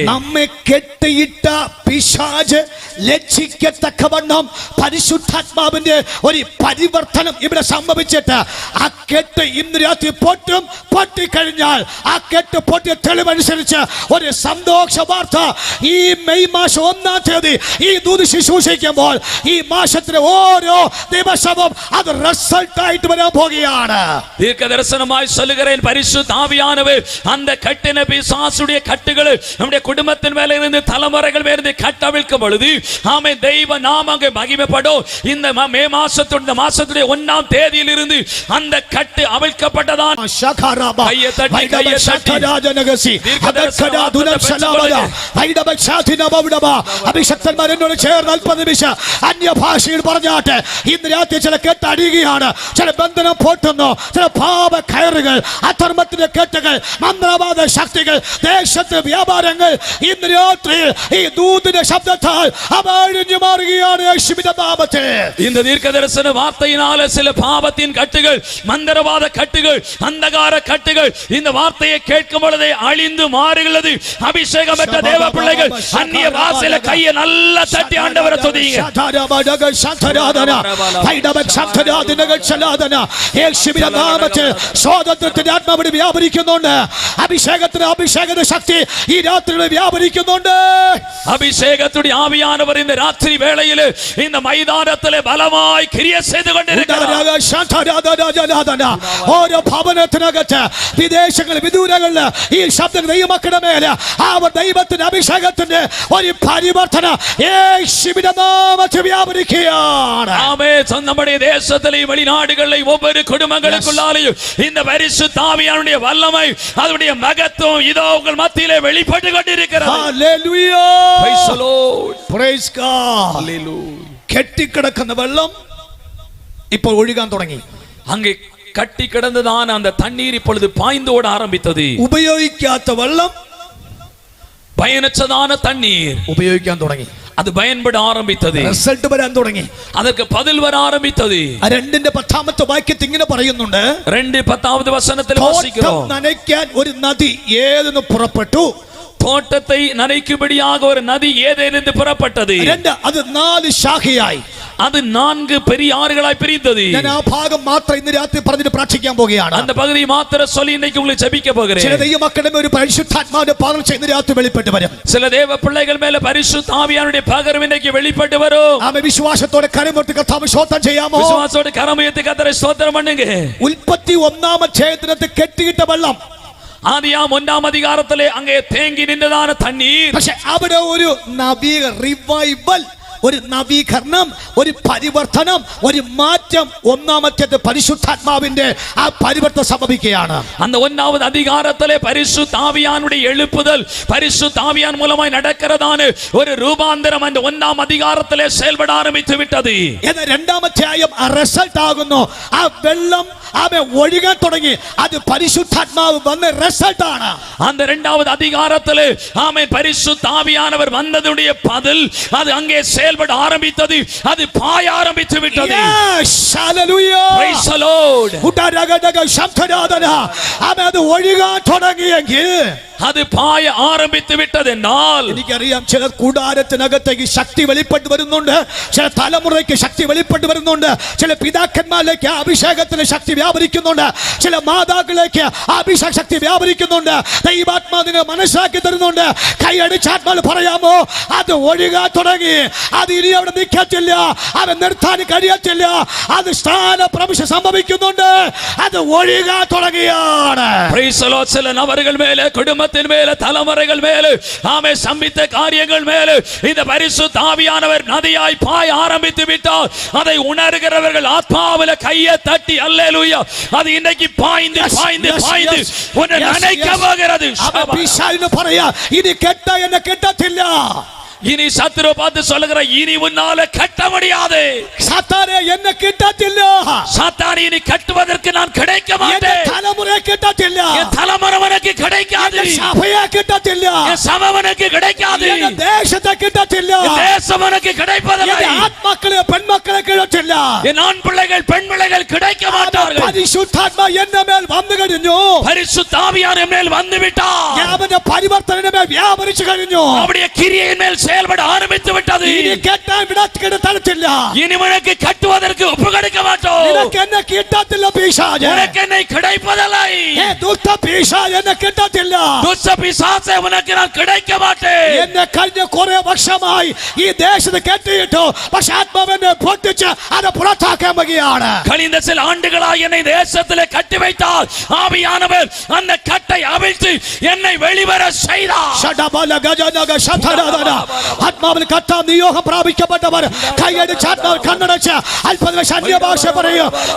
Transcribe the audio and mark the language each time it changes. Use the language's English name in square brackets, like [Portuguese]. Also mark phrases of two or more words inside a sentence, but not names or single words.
[Malayalam] നമ്മെ കെട്ടിയിട്ട പിശാച് ലജ്ജിക്കത്തക്കവണ്ണം പരിശുദ്ധാത്മാവിന്റെ ഒരു പരിവർത്തനം ഇവിടെ സംഭവിച്ചിട്ട് ആ കെട്ട് ഇന്ന് രാത്രി പൊട്ടിക്കഴിഞ്ഞാൽ ആ കെട്ട് പൊട്ടിയ തെളിവനുസരിച്ച് ഒരു സന്തോഷ വാർത്ത ഈ മെയ് മാസം 1-ാം തീയതി ഈ ദൂത് ശുശ്രൂഷിക്കുമ്പോൾ ഈ മാസത്തിലെ ഓരോ ദിവസവും അത് റിസൾട്ട് ആയിട്ട് വരാൻ പോകുകയാണ്. [Tamil] தீர்க்க தரிசனமாய் சொல்லுகிறேன், பரிசுத்த ஆவியானவர் அந்த கட்டின பிசாசுடைய கட்டுகள் நம்முடைய குடும்பத்தின் மேல இருந்து தலைமுறைகள் மேல இருந்து கட்டவிழ்க்கும் பொழுது ஆமென் தெய்வ நாமம் மகிமைப்படும். இந்த மே மாசத்துடைய 1-ாம் தேதியில் இருந்து அந்த கட்டு அவிழ்க்கப்பட்டதான். கையை தட்டி [Malayalam] അഭിഷക്തന്മാർ എന്നോട് ചേർന്ന് 40 നിമിഷം അന്യഭാഷയിൽ പറഞ്ഞാട്ടെ. ഇന്ന് രാത്രി ചില കെട്ട് അടിയുകയാണ്, ചില ബന്ധനം പൊട്ടുന്നു, ചില പാപ കയറുകൾ, അധർമ്മത്തിന്റെ കെട്ടുകൾ, മന്ത്രവാദ ശക്തികൾ, ദേശത്തെ വ്യാപാരങ്ങൾ ഇന്ന് രാത്രി ഈ ദൂതിന്റെ ശബ്ദത്താൽ അഴിഞ്ഞു മാറുകയാണ് യേശുവിന്റെ നാമത്തിൽ. [Tamil] இந்த தீர்க்க தரிசன வார்த்தையினால சில பாவத்தின் கட்டுகள், மந்திரவாத கட்டுகள், அந்தகார கட்டுகள் இந்த வார்த்தையை கேட்கும் பொழுதே அழிந்து மாறுகிறது. அபிஷேகம் பெற்ற தேவ பிள்ளைகள் அந்நிய பாஷையில கையை நல்லா தட்டி ஆண்டவரை துதிங்க. [Malayalam] യേശുവിന്റെ നാമത്തിൽ സ്വാതന്ത്ര്യത്തിന്റെ ആത്മാവിനെ വ്യാപരിക്കുന്നുണ്ട്. അഭിഷേകത്തിന്റെ ശക്തി ഈ രാത്രി വ്യാപരിക്കുന്നുണ്ട്. [Tamil] அபிஷேகத்துடைய ஆவியானவர் இந்த ராத்திரி வேளையில் இந்த மைதானத்திலே பலமாய் கிரியை செய்து கொண்டிருக்கிறார். [Malayalam] ഓരോ ഭവനത്തിനകത്ത്, വിദേശങ്ങളിൽ, വിദൂരങ്ങളിൽ ഈ ശബ്ദം ദൈവമക്കളുടെ മേലെ അവർ ദൈവത്തിന്റെ അഭിഷേകത്തിന്റെ ഒരു പരിവർത്തനം യേശുവിന്റെ നാമത്തിൽ വ്യാപരിക്കുകയാണ്. [Tamil] ஆமென். நம்முடைய தேசத்திலேயும் வெளிநாடுகளில் ஒவ்வொரு குடும்பங்களுக்குள்ளாலேயும் இந்த பரிசுத்த ஆவியானுடைய வல்லமை, அதனுடைய மகத்துவம் இதோ உங்கள் மத்தியிலே வெளிப்பட்டு கொண்டிருக்கிறது. [Malayalam] ഹല്ലേലൂയ. [English] Praise the Lord. Praise God. Hallelujah. [Malayalam] കെട്ടിക്കിടക്കുന്ന വെള്ളം ഇപ്പോൾ ഒഴുകാൻ തുടങ്ങി. [Tamil] அங்கே கட்டி கிடந்ததான அந்த தண்ணீர் இப்பொழுது பாய்ந்து ஓட ஆரம்பித்தது. [Malayalam] ഉപയോഗിക്കാത്ത വെള്ളം [Tamil] பயனற்றதான தண்ணீர் [Malayalam] ഉപയോഗിക്കാൻ തുടങ്ങി. [Tamil] அது பயன்பட ஆரம்பித்தது. [Malayalam] റിസൾട്ട് വരാൻ തുടങ്ങി. [Tamil] அதற்கு பதில் வர ஆரம்பித்தது. [Malayalam] 2-ന്റെ 10-ാമത്തെ വാക്യത്തിൽ ഇങ്ങനെ പറയുന്നുണ്ട്, 2:10 വചനത്തിൽ വാസിக்கிறோம், നനയ്ക്കാൻ ഒരു നദി ഏതെന്ന് പുറപ്പെട്ടു. [Tamil] தோட்டத்தை நனைக்கும்படியாக ஒரு நதி ஏதேனிருந்து புறப்பட்டது. [Malayalam] അത് 4 ശാഖയായി. [Tamil] அது 4 பெரிய ஆறுகளாய் பிரிந்தது. [Malayalam] ഞാൻ ആ ഭാഗം മാത്രം ഇന്ന് രാത്രി പറഞ്ഞിട്ട് പ്രാർത്ഥിക്കാൻ പോകുകയാണ്. [Tamil] அந்த பகுதியை மாத்திரம் சொல்லி இன்னைக்கு உங்களுக்கு ஜெபிக்க போகிறேன். [Malayalam] ചില ദൈവമക്കളുടെ ഒരു പരിശുദ്ധാത്മാവിന്റെ പകർച്ച ഇന്ന് രാത്രി വെളിപ്പെട്ട് വരും. [Tamil] சில தேவ பிள்ளைகள் மேல பரிசுத்த ஆவியானுடைய பகர்வு இன்னைக்கு வெளிப்பட்டு வரும். [Malayalam] ആമേൻ. വിശ്വാസത്തോടെ കരമുയർത്തി കർത്താവ് സ്തോത്രം ചെയ്യാമോ? [Tamil] விசுவாசத்தோட கரமுயர்த்தி கர்த்தரை ஸ்தோத்திரம் பண்ணுங்க. [Malayalam] ഉൽപ്പത്തി 1-ാം അധ്യായത്തിനകത്ത് കെട്ടിയിട്ട വെള്ളം ആദിയാം 1-ാം അധികാരത്തിലെ അങ്ങേ തേങ്ങി നിന്നതാണ് തണ്ണീർ. പക്ഷെ അവിടെ ഒരു നവീക റിവൈവൽ, ഒരു നവീകരണം, ഒരു പരിവർത്തനം, ഒരു മാറ്റം, ഒന്നാമത്തേത് പരിശുദ്ധാത്മാവിന്റെ ആ പരിവർത്തനം സംഭവിക്കുകയാണ്. [Tamil] அந்த 1வது அதிகாரத்திலே பரிசுத்த ஆவியானுடைய எழுப்புதல், பரிசுத்த ஆவியான் மூலமாய் நடக்கிறதான ஒரு ரூபாந்தரம் அந்த 1ஆம் அதிகாரத்திலே செயல்பட ஆரம்பித்து விட்டது. [Malayalam] എന്നാൽ രണ്ടാമത്തെ ആയം റിസൾട്ട് ആകുന്നു. ആ വെള്ളം അവൻ ഒഴുകാൻ തുടങ്ങി. അത് പരിശുദ്ധാത്മാവ് വന്ന റിസൾട്ട് ആണ്. [Tamil] அந்த 2வது அதிகாரத்திலே ஆமென் பரிசுத்த ஆவியானவர் வந்ததுடைய பதில் அது அங்கே செயல்பட ஆரம்பித்தது. அது பாய ஆரம்பித்து விட்டது. [English] Yes, hallelujah. Praise the Lord. ഉടരകടക ശബ്ദനാദന [Malayalam] അവൻ അത് ഒഴുകാൻ തുടങ്ങിയെങ്കിൽ [Tamil] அது பாய ஆரம்பித்து விட்டது എന്നാൽ [Malayalam] എനിക്കറിയാം ചില കൂടാരത്തിനകത്തേക്ക് ശക്തി വെളിപ്പെട്ട് വരുന്നുണ്ട്, ചില തലമുറയ്ക്ക് ശക്തി വെളിപ്പെട്ട് വരുന്നുണ്ട്, ചില പിതാക്കന്മാരിലേക്ക് അഭിഷേകത്തിന് ശക്തി വ്യാപരിക്കുന്നുണ്ട്, ചില മാതാക്കളിലേക്ക് അഭിഷേക ശക്തി വ്യാപരിക്കുന്നുണ്ട്. ദൈവാത്മാ നിങ്ങൾ മനസ്സിലാക്കി തരുന്നുണ്ട്. കൈയടിച്ചാത്മാവ് പറയാമോ അത് ഒഴുകാൻ തുടങ്ങി. അത് ഇനി അവിടെ നിൽക്കത്തില്ല, അവൻ നിർത്താൻ കഴിയത്തില്ല. അത് സ്ഥാനപ്രവേശം സംഭവിക്കുന്നുണ്ട്. അത് ഒഴുകാൻ തുടങ്ങിയാണ്. [English] Praise the Lord. [Tamil] சில நபர்கள் மேலே, குடும்பத்தின் மேலே, தலைமுறைகள் மேலே ஆமே சம்பித்த காரியங்கள் மேலே இந்த பரிசுத்த ஆவியானவர் நதியாய் பாய ஆரம்பித்து விட்டார். அதை உணர்கிறவர்கள் ஆத்மாவில கையை தட்டி அல்லேலூயா. அது இன்னைக்கு பாய்ந்து பாய்ந்து பாய்ந்து உன்னை நினைக்க போகிறது. [Malayalam] பிசாசிന് പറയാ ഇനി കെട്ട എന്നെ കെട്ടത്തില്ല. [Tamil] இனி சத்துரு பார்த்து சொல்லுகிற இனி உன்னால கட்ட முடியாது. சாத்தானே என்ன கிட்டத்தில்ல. சாத்தானே இனி கட்டுவதற்கு நான் கிடைக்க மாட்டேன். என் தலைமுறை கிட்டத்தில்ல. என் தலைமுறை உனக்கு கிடைக்காது. என் சபையே கிட்டத்தில்ல. என் சபை உனக்கு கிடைக்காது. என் தேசத்தை கிட்டத்தில்ல. என் தேசம் உனக்கு கிடைப்பதில்லை. என் ஆத்மாக்களே பெண் மக்களே கிட்டத்தில்ல. என் ஆண் பிள்ளைகள் பெண் பிள்ளைகள் கிடைக்க மாட்டார்கள். [Malayalam] പരിശുദ്ധാത്മാ എന്റെ മേൽ വന്നു കഴിഞ്ഞു. [Tamil] பரிசுத்த ஆவியானவர் என் மேல் வந்து விட்டார். [Malayalam] അവന്റെ പരിവർത്തനം എന്റെ മേൽ വ്യാപരിച്ചു കഴിഞ്ഞു. [Tamil] அவருடைய கிரியையின் மேல் செயல்பட ஆரம்பித்து விட்டது. [Malayalam] ഇനി കെട്ടാൻ വിടത്തില്ല തരത്തില്ല. [Tamil] இனி உனக்கு கட்டுவதற்கு ஒப்பு கொடுக்க மாட்டோம். [Malayalam] നിനക്ക് എന്നെ കിട്ടത്തില്ല പിശാചേ. [Tamil] உனக்கு என்னை கிடைப்பதில்லை. [Malayalam] ദുഷ്ട പിശാച് എന്നെ കിട്ടത്തില്ല. [Tamil] துஷ்ட பிசாசே உனக்கு நான் கிடைக்க மாட்டேன். [Malayalam] എന്നെ കഴിഞ്ഞ കുറെ വർഷമായി ഈ ദേശത്ത് കെട്ടിയിട്ടു. പക്ഷെ ആത്മാവെന്നെ പൊട്ടിച്ച് അത് പുറത്താക്കാൻ വകയാണ്. [Tamil] கழிந்த சில ஆண்டுகளாய் என்னை தேசத்திலே கட்டி வைத்தார். ஆவியானவர் அந்த கட்டை அவிழ்த்து என்னை வெளிவர செய்தார். ഷഡബല ഗജനഗ ശതരദന [Malayalam] ആത്മാവിൽ കത്താൻ നിയോഗം പ്രാപിക്കപ്പെട്ടവർ കൈയടിച്ച് ആത്മാവിൽ കണ്ണടച്ച് അല്പനിമിഷം അന്യഭാഷ പറയും.